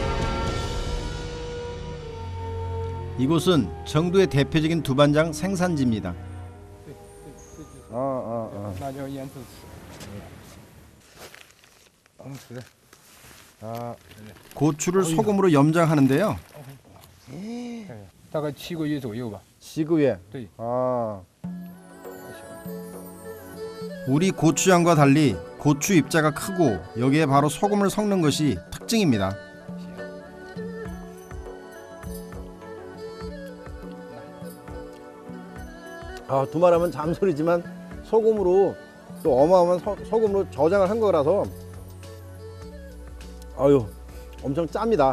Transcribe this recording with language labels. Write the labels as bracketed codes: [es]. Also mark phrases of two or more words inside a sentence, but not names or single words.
[ko] 이곳은 정두의 대표적인 두반장 생산지입니다. 고추를 소금으로 염장하는데요. [zh] 大概7个月左右吧。 [ko] 시구에. [zh] 对， [ko] 우리 고추장과 달리 고추 입자가 크고 여기에 바로 소금을 섞는 것이 특징입니다. 두말하면 잠소리지만 소금으로 또 어마어마한 소금으로 저장을 한 거라서 엄청 짭니다.